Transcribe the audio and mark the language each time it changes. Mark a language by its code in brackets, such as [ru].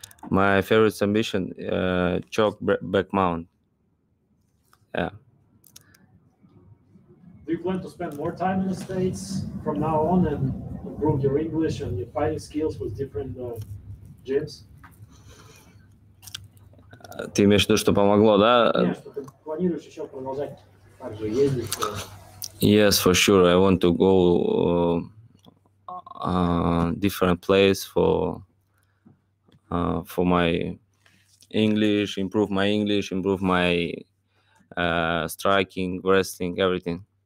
[en] My favorite submission, choke back mount. Yeah. Do you plan to spend more time in the States from now on and improve your English and your fighting skills with different gyms? [ru] Ты имеешь в виду, что помогло, да? Нет, что ты планируешь еще продолжать также ездить? [en] Yes, for sure. I want to go different place for my English, improve my striking, wrestling, everything.